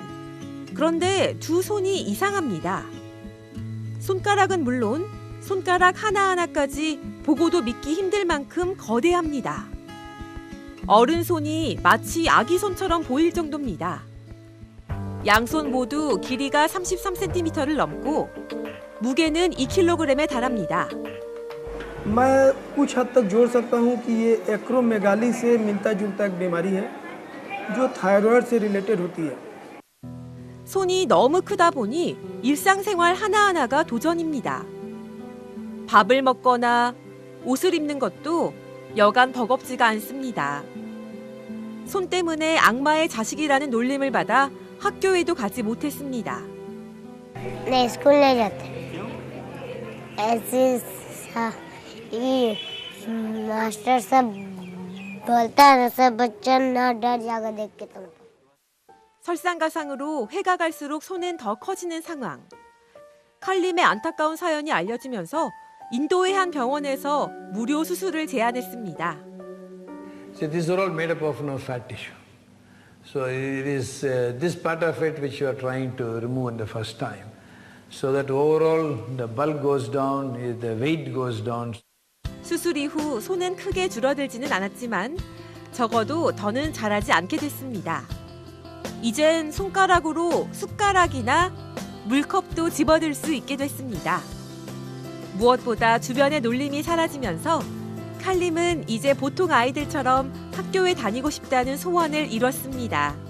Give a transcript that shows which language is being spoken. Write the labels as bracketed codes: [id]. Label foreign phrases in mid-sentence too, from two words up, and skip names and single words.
[ko] 그런데 두 손이 이상합니다. 손가락은 물론 손가락 하나하나까지 보고도 믿기 힘들 만큼 거대합니다. 어른 손이 마치 아기 손처럼 보일 정도입니다. 양손 모두 길이가 33cm를 넘고 무게는 2kg에 달합니다. [hi] मैं कुछ हद तक जोड़ सकता हूं कि ये एक्रोमेगाली से मिलता जुलता एक बीमारी है जो थायराइड से रिलेटेड होती है. [ko] 손이 너무 크다 보니 일상생활 하나하나가 도전입니다. 밥을 먹거나 옷을 입는 것도 여간 버겁지가 않습니다. 손 때문에 악마의 자식이라는 놀림을 받아 학교에도 가지 못했습니다. [hi] नहीं स्कूल नहीं जाते ऐसे ये मास्टर सब बोलता है ना सब बच्चा ना डर जाकर देख के तुमको. [ko] 설상가상으로 해가 갈수록 손은 더 커지는 상황. 칼림의 안타까운 사연이 알려지면서 인도의 한 병원에서 무료 수술을 제안했습니다. [en] So these are all made up of no fat tissue. So it is this part of it which you are trying to remove in the first time. So that overall the bulk goes down, the weight goes down. [ko] 수술 이후 손은 크게 줄어들지는 않았지만 적어도 더는 자라지 않게 됐습니다. 이젠 손가락으로 숟가락이나 물컵도 집어들 수 있게 됐습니다. 무엇보다 주변의 놀림이 사라지면서 칼림은 이제 보통 아이들처럼 학교에 다니고 싶다는 소원을 이뤘습니다.